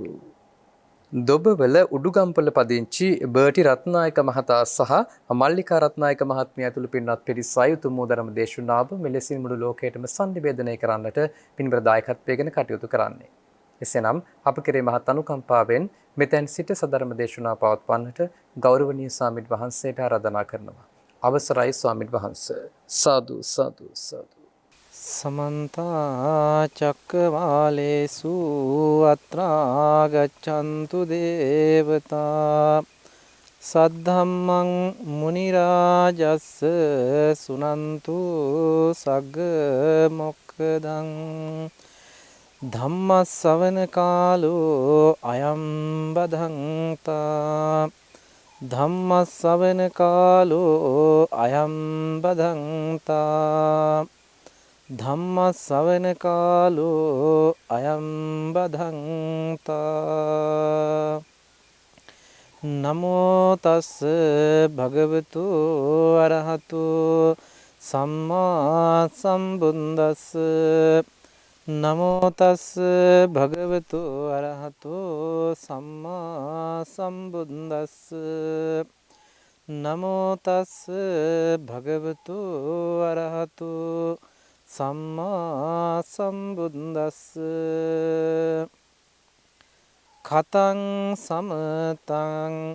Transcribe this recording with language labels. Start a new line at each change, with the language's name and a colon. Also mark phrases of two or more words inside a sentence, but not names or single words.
Sinhala: දොබවල උඩුගම්පල පදිංචි බර්ටි රත්නායක මහතා සහ මල්ලිකා රත්නායක මහත්මිය ඇතුළු පින්වත් පිරිස අයුතු ධර්ම දේශනාව මෙලෙසින් මුළු ලෝකයටම සංනිවේදනය කරන්නට පින්බර දායකත්වයෙන් කටයුතු කරන්නේ. එසේනම් අප කෙරේ මහත් අනුකම්පාවෙන් මෙතෙන් සිට සදර්ම දේශනා පවත්වන්නට ගෞරවනීය ස්වාමීන් වහන්සේට ආරාධනා කරනවා. අවසරයි ස්වාමීන් වහන්සේ. සාදු සාදු සාදු.
Pali: समन्त चक्रवालेषु अत्रा गच्छन्तु देवता सद्धम्मं मुनिराजस्स सुनन्तु सग्ग मोक्खदं ධම්මස්සවන කාලෝ අයම් බදන්තා ධම්මස්සවන කාලෝ අයම් බදන්තා ධම්මස්සවන කාලෝ අයම් බදන්තා නමෝ තස් භගවතු අරහතු සම්මා සම්බුද්දස්ස නමෝ තස් භගවතු අරහතු සම්මා සම්බුද්දස්ස නමෝ තස් භගවතු අරහතු සම්මා සම්බුද්දස්ස කතං සමතං